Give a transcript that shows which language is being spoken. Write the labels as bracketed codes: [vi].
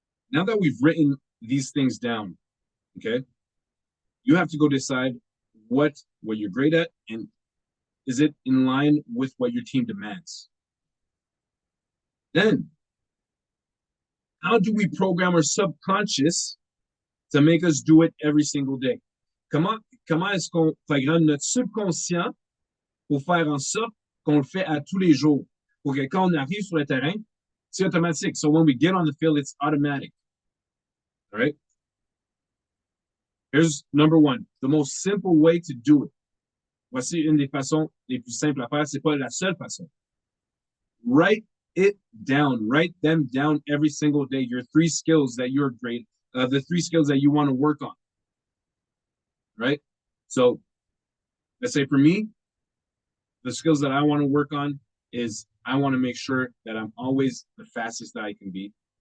[en] Now that we've written these things down, okay, you have to go decide what you're great at and is it in line with what your team demands. Then, how do we program our subconscious to make us do it every single day? [fr] Comment est-ce qu'on programme notre subconscient pour faire en sorte qu'on le fait à tous les jours? Pour que quand on arrive sur le terrain, c'est automatique. [en] So when we get on the field, it's automatic. All right? Here's number one, the most simple way to do it. [fr] Voici une des façons les plus simples à faire. C'est pas la seule façon. [en] Write it down. Write them down every single day. Your 3 skills that you're great, the 3 skills that you want to work on. Right? So let's say for me, the skills that I want to work on is I want to make sure that I'm always the fastest that I can be.